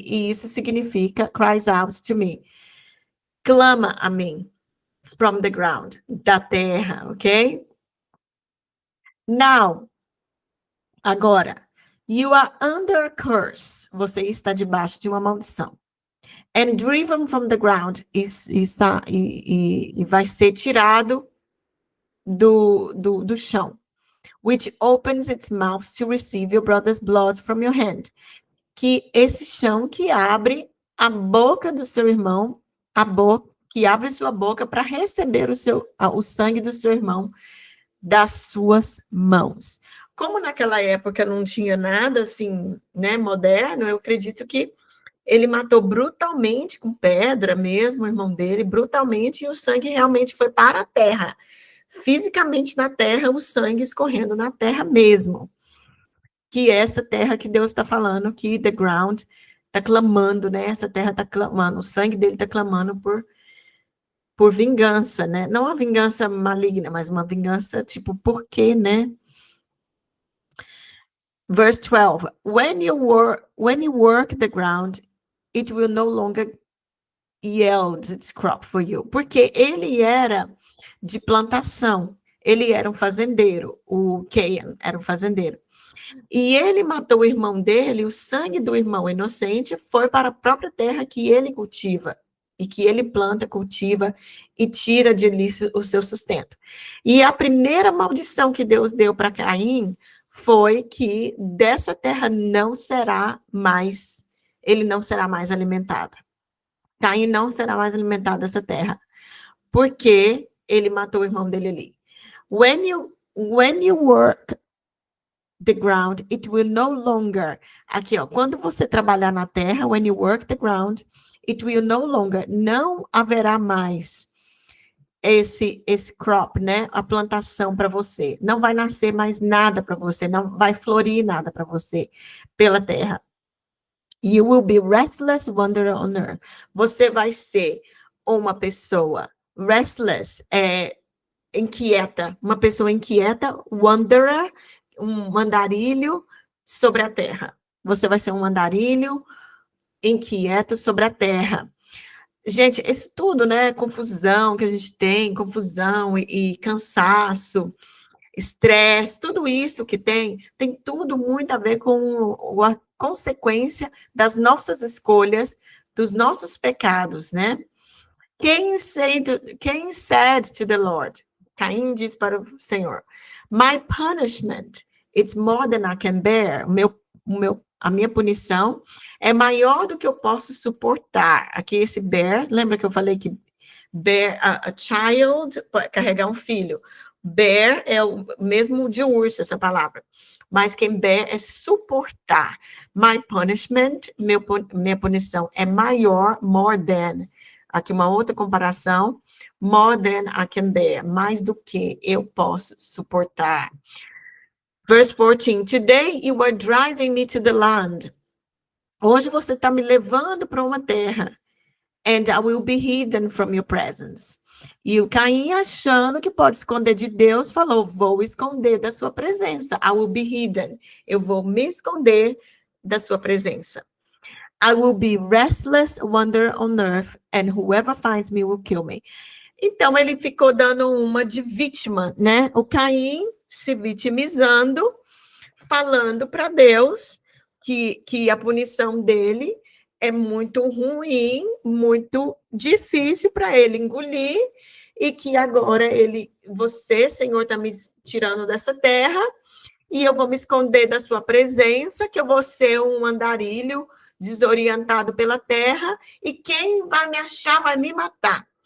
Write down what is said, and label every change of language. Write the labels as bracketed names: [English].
[Portuguese] E isso significa [English] cries out to me. [Portuguese] Clama a mim. [English] From the ground. [Portuguese] Da terra, ok? Now. Agora. [English] You are under a curse. [Portuguese] Você está debaixo de uma maldição. [English] And driven from the ground. [Portuguese] E vai ser tirado do chão. [English] Which opens its mouth to receive your brother's blood from your hand. [Portuguese] Que esse chão que abre a boca do seu irmão, que abre sua boca para receber o sangue do seu irmão das suas mãos. Como naquela época não tinha nada assim, né, moderno, eu acredito que ele matou brutalmente, com pedra mesmo, o irmão dele, brutalmente, e o sangue realmente foi para a terra. Fisicamente na terra, o sangue escorrendo na terra mesmo. Que é essa terra que Deus está falando, que the ground está clamando, né? Essa terra está clamando, o sangue dele está clamando por vingança, né? Não uma vingança maligna, mas uma vingança tipo, por quê, né? [English] Verse 12. When you work the ground, it will no longer yield its crop for you. [Portuguese] Porque ele era de plantação. Ele era um fazendeiro. O Cain era um fazendeiro. E ele matou o irmão dele, o sangue do irmão inocente foi para a própria terra que ele cultiva, e que ele planta, cultiva e tira de ali o seu sustento. E a primeira maldição que Deus deu para Caim foi que dessa terra ele não será mais alimentado. Caim não será mais alimentado dessa terra, porque ele matou o irmão dele ali. [English] When you work the ground, it will no longer. [Portuguese] Aqui, ó, quando você trabalhar na terra, [English] when you work the ground, it will no longer. [Portuguese] Não haverá mais esse crop, né? A plantação para você. Não vai nascer mais nada para você, não vai florir nada para você pela terra. [English] You will be restless wanderer on earth. [Portuguese] Você vai ser uma pessoa restless, inquieta, uma pessoa inquieta, wanderer, um andarilho sobre a terra. Você vai ser um andarilho inquieto sobre a terra. Gente, isso tudo, né? Confusão que a gente tem, confusão e cansaço, estresse, tudo isso que tem tudo muito a ver com a consequência das nossas escolhas, dos nossos pecados, né? [English] Quem said to the Lord? [Portuguese] Caim diz para o Senhor, [English] my punishment, it's more than I can bear. [Portuguese] A minha punição é maior do que eu posso suportar. Aqui esse bear, lembra que eu falei que bear, a child, carregar um filho. Bear é o mesmo de urso, essa palavra. mas quem bear é suportar. [English] My punishment, [Portuguese] minha punição é maior, more than. Aqui uma outra comparação, [English] more than I can bear, [Portuguese] mais do que eu posso suportar. [English] Verse 14, today you are driving me to the land. [Portuguese] Hoje você está me levando para uma terra. [English] And I will be hidden from your presence. [Portuguese] E o Caim, achando que pode esconder de Deus, falou, vou esconder da sua presença. [English] I will be hidden. [Portuguese] Eu vou me esconder da sua presença. [English] I will be restless wander on earth, and whoever finds me will kill me. [Portuguese] Então, ele ficou dando uma de vítima, né? O Caim se vitimizando, falando para Deus que a punição dele é muito ruim, muito difícil para ele engolir, e que agora você, Senhor, está me tirando dessa terra, e eu vou me esconder da sua presença, que eu vou ser um andarilho desorientado pela terra, e quem vai me achar vai me matar.